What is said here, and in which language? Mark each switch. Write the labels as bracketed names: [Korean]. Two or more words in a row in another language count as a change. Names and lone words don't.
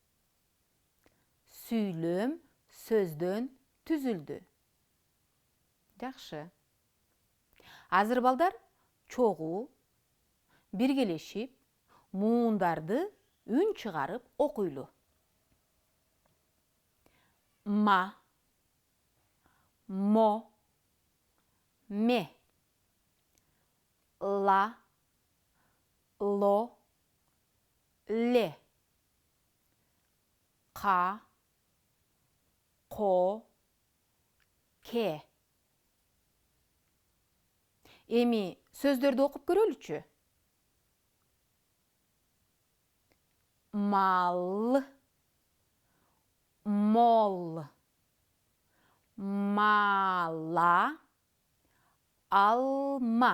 [Kyrgyz] Süйлөm сөздөн түзүлдү. Жакшы. Азыр, балдар, чогуу биргелешип муундарды үн чыгарып окуйлу. Ма, мо, ме, ла, ло, ле, ка, ко, ке. Эми сөздөрдү окуп көрөлүчү. Мал, мол, мала, алма.